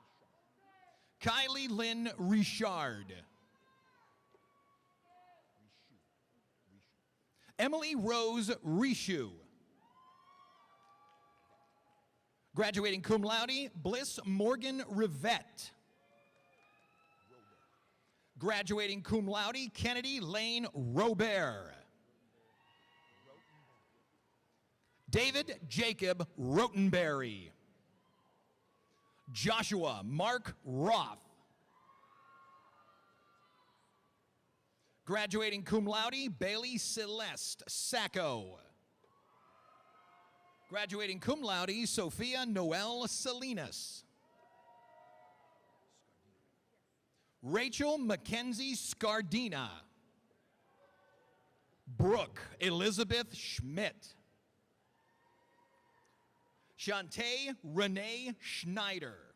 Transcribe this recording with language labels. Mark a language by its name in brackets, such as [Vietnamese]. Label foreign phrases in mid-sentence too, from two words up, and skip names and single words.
[English] Kylie Lynn Richard. Emily Rose Rishu. Graduating [Latin] cum laude, [English] Bliss Morgan Rivette. Graduating [Latin] cum laude, [English] Kennedy Lane Robert. David Jacob Rotenberry. Joshua Mark Roth. Graduating [Latin] cum laude, [English] Bailey Celeste Sacco. Graduating [Latin] cum laude, [English] Sophia Noel Salinas. Rachel Mackenzie Scardina. Brooke Elizabeth Schmidt. Shantae Renee Schneider.